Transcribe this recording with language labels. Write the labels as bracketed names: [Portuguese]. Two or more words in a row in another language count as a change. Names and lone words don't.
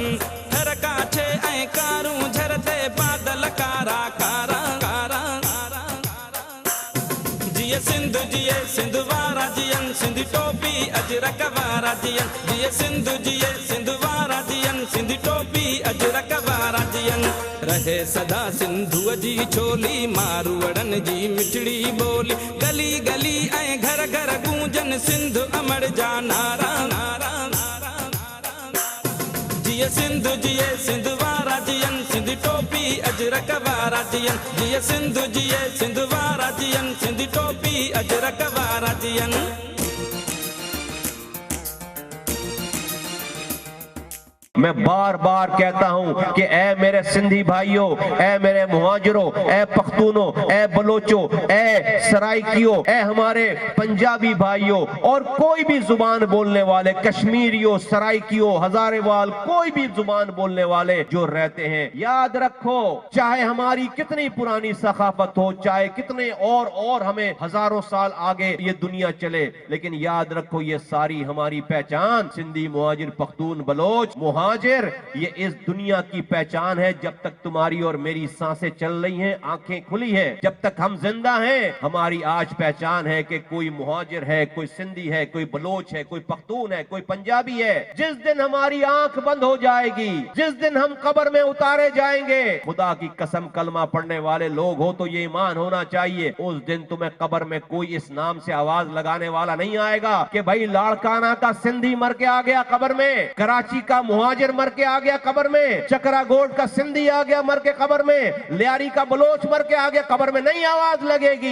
[Sindhi] थर काछे ऐं कारूं झरते बादल कारा कारा कारा कारा कारा। जिए सिंधु जिए सिंध वारा जियन, सिंध टोपी अजरक वारा जियन। जिए सिंधु जिए सिंध वारा जियन, सिंध टोपी अजरक वारा जियन। रहे सदा सिंधु जी छोली, मारवड़न जी मिठड़ी बोली। गली गली ऐं घर घर गूंजन सिंध अमर जा नारा नारा नारा नारा। जिए सिंधु जिए सिंध वारा जियन, सिंध टोपी अजरक वारा जियन। जिए सिंधु जिए सिंध वारा जियन, सिंध टोपी अजरक वारा जियन। [Urdu] میں بار بار کہتا ہوں کہ اے میرے سندھی بھائیو، اے میرے مہاجرو، اے پختونو، اے بلوچو، اے سرائیکیو, اے ہمارے پنجابی بھائیو اور کوئی بھی زبان بولنے والے، کشمیریو، سرائیکیو، ہزارےوال، کوئی بھی زبان بولنے والے جو رہتے ہیں، یاد رکھو چاہے ہماری کتنی پرانی ثقافت ہو، چاہے کتنے اور ہمیں ہزاروں سال آگے یہ دنیا چلے، لیکن یاد رکھو یہ ساری ہماری پہچان سندھی، مہاجر، پختون، بلوچ، مہاجر, یہ اس دنیا کی پہچان ہے. جب تک تمہاری اور میری سانسیں چل رہی ہیں، آنکھیں کھلی ہیں، جب تک ہم زندہ ہیں، ہماری آج پہچان ہے کہ کوئی مہاجر ہے، کوئی سندھی ہے، کوئی بلوچ ہے، کوئی پختون ہے، کوئی پنجابی ہے. جس دن ہماری آنکھ بند ہو جائے گی، جس دن ہم قبر میں اتارے جائیں گے، خدا کی قسم کلمہ پڑھنے والے لوگ ہو تو یہ ایمان ہونا چاہیے، اس دن تمہیں قبر میں کوئی اس نام سے آواز لگانے والا نہیں آئے گا کہ بھائی لاڑکانہ کا سندھی مر کے آ گیا قبر میں، کراچی کا مہاجر مر کے آ گیا قبر میں، چکرا گوڈ کا سندھی آ گیا مر کے قبر میں، لیاری کا بلوچ مر کے آ گیا قبر میں، نہیں آواز لگے گی.